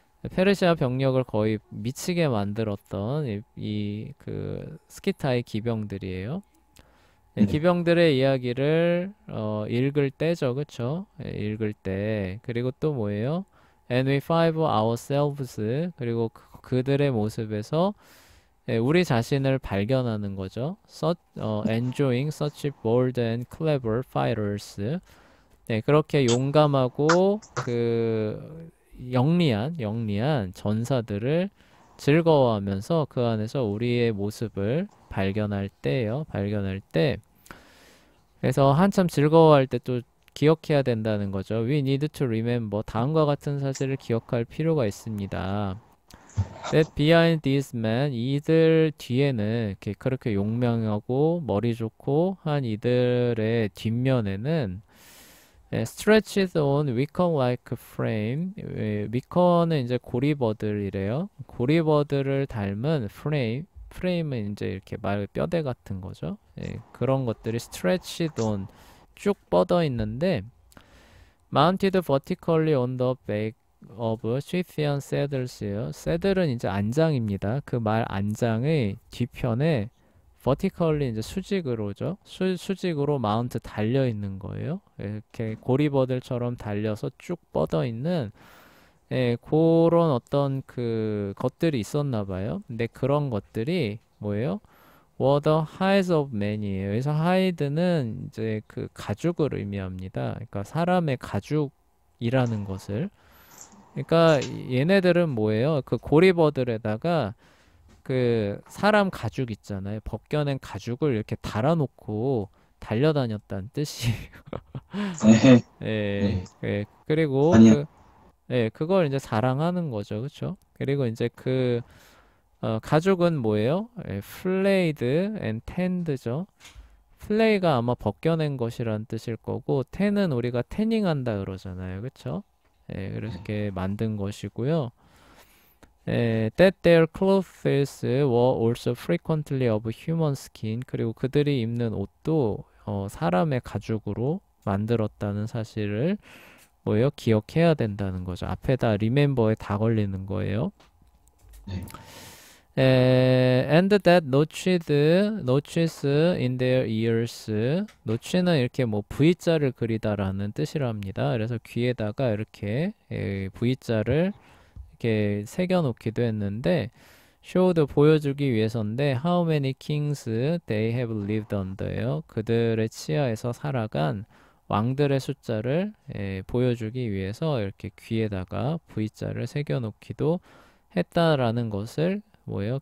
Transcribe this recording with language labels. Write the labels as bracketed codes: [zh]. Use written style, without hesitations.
[ko] 페르시아 병력을 거의 미치게 만들었던 그 스키타의 기병들이에요. 예, 네. 기병들의 이야기를 읽을 때죠, 그쵸? 예, 읽을 때. 그리고 또 뭐예요? [en] And we find ourselves. [ko] 그리고 그들의 모습에서 예, 우리 자신을 발견하는 거죠. [en] Enjoying such bold and clever fighters. [ko] 네, 그렇게 용감하고 그 영리한 전사들을 즐거워하면서 그 안에서 우리의 모습을 발견할 때예요. 발견할 때. 그래서 한참 즐거워할 때 또 기억해야 된다는 거죠. [en] We need to remember. [ko] 다음과 같은 사실을 기억할 필요가 있습니다. [en] That behind these men, [ko] 이들 뒤에는 이렇게 그렇게 용맹하고 머리 좋고 한 이들의 뒷면에는 [en] stretched on wicker like frame. [ko] 위커는 이제 고리버들이래요. 고리버들을 닮은 프레임은 이제 이렇게 말 뼈대 같은 거죠. 예, 그런 것들이 [en] stretched on [ko] 쭉 뻗어 있는데 [en] mounted vertically on the back of Scythian saddles예요. [ko] saddle은 이제 안장입니다. 그 말 안장의 뒤편에 vertically 이제 수직으로죠. 수직으로 mount 달려 있는 거예요. 이렇게 고리버들처럼 달려서 쭉 뻗어 있는 그런 어떤 그 것들이 있었나 봐요. 근데 그런 것들이 뭐예요? [en] were the hides of man이에요. [ko] 그래서 hide는 이제 그 가죽을 의미합니다. 그러니까 사람의 가죽이라는 것을. 그러니까 얘네들은 뭐예요? 그 고리버들에다가 그 사람 가죽 있잖아요. 벗겨낸 가죽을 이렇게 달아놓고 달려다녔다는 뜻이. 네. 예, 네. 예. 그리고 아니요. 그걸 이제 자랑하는 거죠. 그쵸? 그리고 이제 가죽은 뭐예요? 플레이드 앤 텐드죠. 플레이가 아마 벗겨낸 것이란 뜻일 거고, 텐은 우리가 태닝한다 그러잖아요. 그쵸? 네. 이렇게 만든 것이고요. [en] That their clothes were also frequently of human skin. [ko] 그리고 그들이 입는 옷도 사람의 가죽으로 만들었다는 사실을 뭐예요? 기억해야 된다는 거죠. 앞에다 remember에 다 걸리는 거예요. 네. [en] And that notches in their ears. [ko] notch는 이렇게 뭐 V자를 그리다라는 뜻이랍니다. 그래서 귀에다가 이렇게 V자를 이렇게 새겨놓기도 했는데 showed 보여주기 위해서인데 [en] how many kings they have lived under [ko] 요. 그들의 치하에서 살아간 왕들의 숫자를 보여주기 위해서 이렇게 귀에다가 V자를 새겨놓기도 했다라는 것을 뭐예요?